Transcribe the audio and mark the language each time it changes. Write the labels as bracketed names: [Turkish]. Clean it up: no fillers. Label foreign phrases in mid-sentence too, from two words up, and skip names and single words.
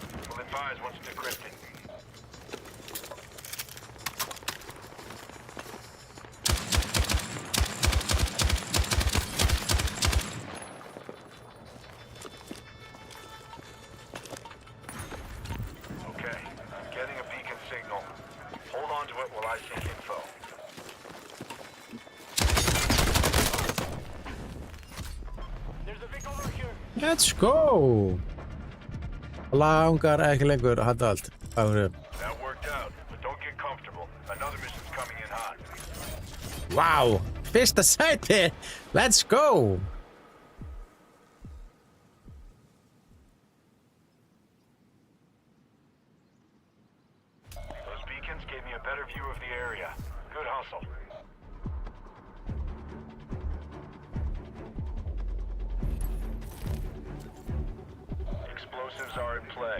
[English] We'll advise once decrypted. Okay, I'm getting a beacon signal. Hold on to it while I sync info. There's a vehicle over here. Let's go! [Icelandic] Langar ekki lengur að halda allt. [English] That worked out, but don't get comfortable. Another mission's coming in hot. [Icelandic] Wow! Fyrsta sæti! [English] Let's go! Those beacons gave me a better view of the area. Good hustle. Explosives are in play.